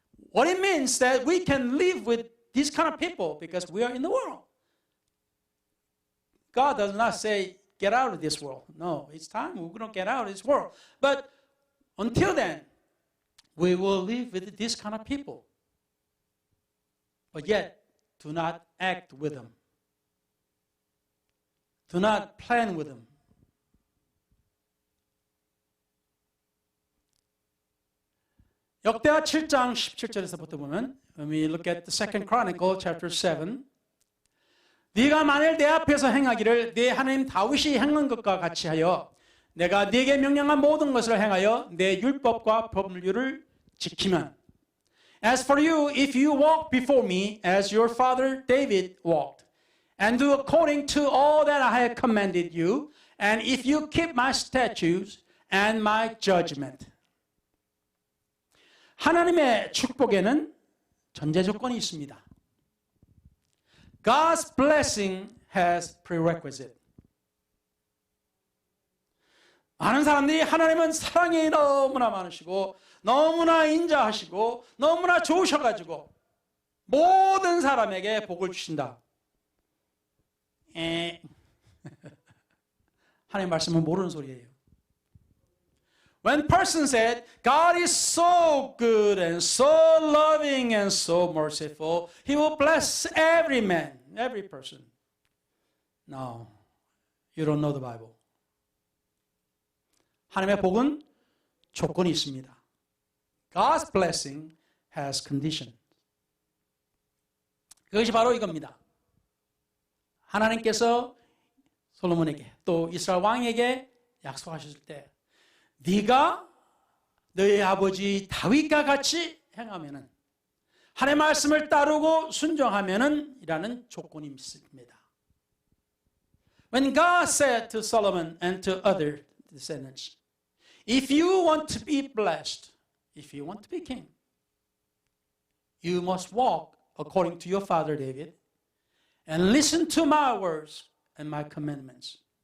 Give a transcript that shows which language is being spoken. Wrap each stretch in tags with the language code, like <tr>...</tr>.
<en>What it means that we can live with these kind of people because we are in the world. God does not say, get out of this world. No, it's time we're going to get out of this world. But until then, we will live with this kind of people. But yet, do not act with them. Do not plan with them.</en> <ko>역대하 7장 17절에서부터 보면</ko> <en>when we look at the second chronicle chapter 7</en> <ko>네가 만일 내 앞에서 행하기를 네 하나님 다윗이 행한 것과 같이 하여 내가 네게 명령한 모든 것을 행하여 내 율법과 법률을 지키면</ko> <en>As for you, if you walk before me as your father David walked, and do according to all that I have commanded you, and if you keep my statutes and my judgment.</en> <ko>하나님의 축복에는 전제 조건이 있습니다.</ko> <en>God's blessing has prerequisite.</en> <ko>많은 사람들이 하나님은 사랑이 너무나 많으시고 너무나 인자하시고 너무나 좋으셔가지고 모든 사람에게 복을 주신다. 하나님 말씀은 모르는 소리예요.</ko> <en>When person said, God is so good and so loving and so merciful, He will bless every man, every person. No, you don't know the Bible.</en> <ko>하나님의 복은 조건이 있습니다.</ko> <en>God's blessing has condition.</en> <ko>그것이 바로 이겁니다. 하나님께서 솔로몬에게 또 이스라엘 왕에게 약속하셨을 때 네가 너희 아버지 다윗과 같이 행하면은 하나님의 말씀을 따르고 순종하면은 이라는 조건이 있습니다.</ko> <en>When God said to Solomon and to other descendants, if you want to be blessed, if you want to be king, you must walk according to your father David and listen to my words and my commandments.</en>